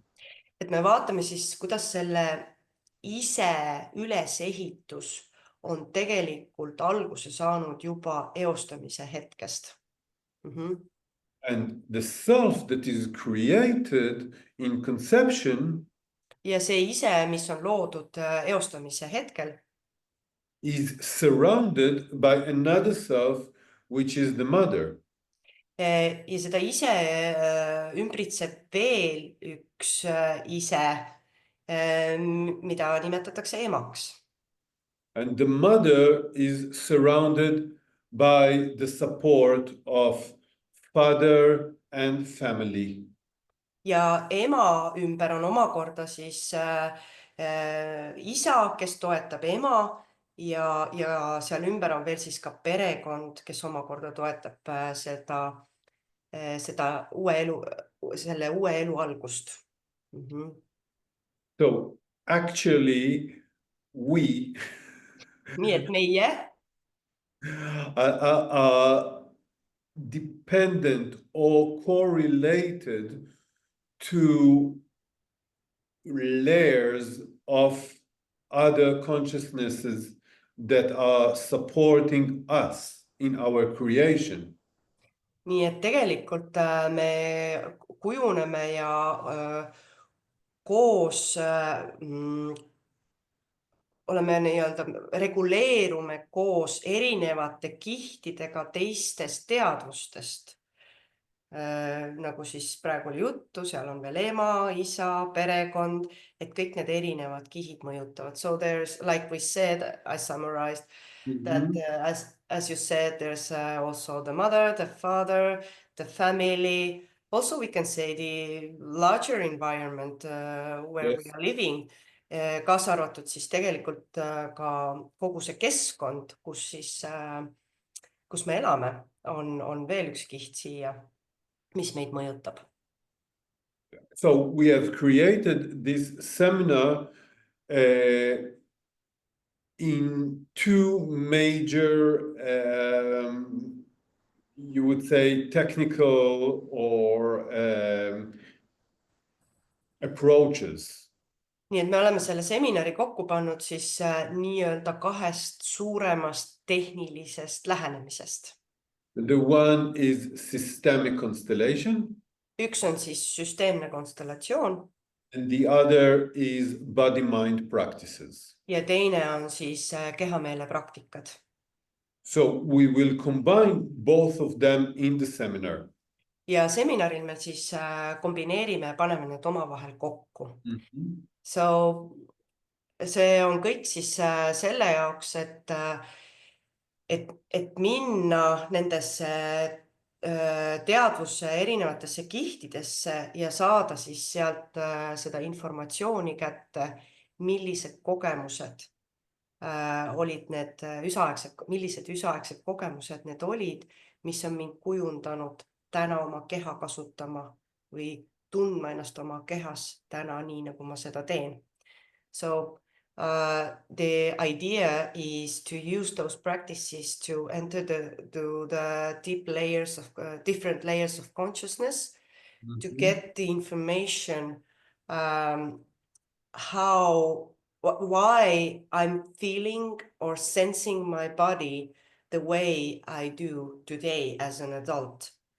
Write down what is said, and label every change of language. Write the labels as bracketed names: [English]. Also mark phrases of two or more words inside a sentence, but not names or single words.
[Estonian] Et me vaatame siis, kuidas selle ise ülesehitus on tegelikult alguse saanud juba eostamise hetkest. [English] And the self that is created in conception [Estonian] ja see ise, mis on loodud eostamise hetkel, [English] is surrounded by another self, which is the mother. [Estonian] Ja seda ise ümbritseb veel üks ise, mida nimetatakse emaks. [English] And the mother is surrounded by the support of father and family. [Estonian] ja ema ümber on omakorda siis isa, kes toetab ema ja seal ümber on veel siis ka perekond, kes omakorda toetab seda selle uue elu algust. [English] So actually, we [Estonian] Nii et meie [English] are dependent or correlated to layers of other consciousnesses that are supporting us in our creation. [Estonian] nii et tegelikult me kujuneme ja koos oleme nii-öelda, reguleerume koos erinevate kihtidega teistest teadvustest. Nagu siis praegu oli juttu, seal on veel ema, isa, perekond, et kõik need erinevad kihid mõjutavad. [English] So there's, like we said, I summarized that as you said, there's also the mother, the father, the family. Also, we can say the larger environment where we are living, [Estonian] kaasa arvatud siis tegelikult ka kogu see keskkond, kus me elame, on veel üks kiht siia, mis meid mõjutab. [English] So we have created this seminar in two major, you would say, technical or approaches. [Estonian] Nii et me oleme selle seminari kokku pannud siis nii-öelda kahest suuremast tehnilisest lähenemisest. [English] The one is systemic constellation. [Estonian] Üks on siis süsteemne konstellatsioon. [English] And the other is body-mind practices. [Estonian] Ja teine on siis kehameele praktikad. [English] So we will combine both of them in the seminar. [Estonian] Ja seminaril me siis kombineerime ja paneme need omavahel kokku. So see on kõik siis selle jaoks, et minna nendesse teadvuse erinevatesse kihtidesse ja saada siis sealt seda informatsiooni kätte, millised kogemused olid need millised üsaaegsed kogemused need olid, mis on mind kujundanud täna oma keha kasutama või tundma ennast oma kehas täna nii, nagu ma seda teen. [English] So the idea is to use those practices to enter the deep layers of different layers of consciousness, to get the information why I'm feeling or sensing my body the way I do today as an adult.